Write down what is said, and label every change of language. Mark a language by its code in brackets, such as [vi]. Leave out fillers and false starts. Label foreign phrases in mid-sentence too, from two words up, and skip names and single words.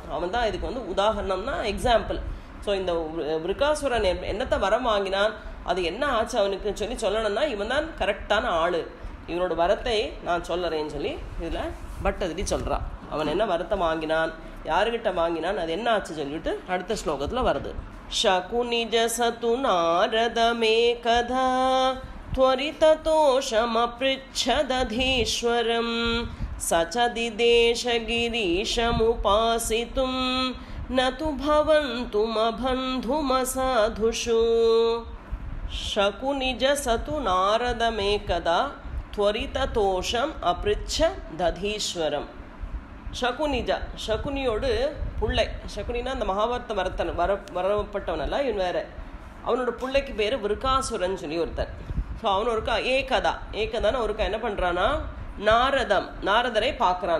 [ta] அவன் தான் இதுக்கு வந்து உதாகரணம்னா எக்ஸாம்பிள். ஸோ இந்த விருகாசுரன் என்னத்தை வரம் வாங்கினான், அது என்ன ஆச்சு அவனுக்கு சொல்லணும்னா இவன் தான் கரெக்டான ஆள், இவனோட வரத்தை நான் சொல்லறேன்னு சொல்லி இதில் பட்டதிரி சொல்கிறான். அவன் என்ன வரத்தை வாங்கினான், யாருக்கிட்ட வாங்கினான், அது என்ன ஆச்சு சொல்லிட்டு அடுத்த ஸ்லோகத்தில் வருது. [sa] शकुनिज सतु नारदमेकदा त्वरिततोषमपृच्छदधीश्वरं सचदिदेशगिरीशमुपासितुं न तु भवन्तुमबन्धुमसाधुषु. शकुनिज सतु नारदमेकदा त्वरिततोषम् अपृच्छदधीश्वरं. [ta] சகுனிஜா, சகுனியோடு பிள்ளை, சகுனினா அந்த மகாபாரத வரப்பட்டவனல்ல, இவன் வேற. அவனோட பிள்ளைக்கு பேர் விருகாசுரன் சொல்லி ஒருத்தர். ஸோ அவன் ஒருக்கா ஏகதான ஒருக்கா என்ன பண்ணுறான்னா, நாரதரை பார்க்குறான்.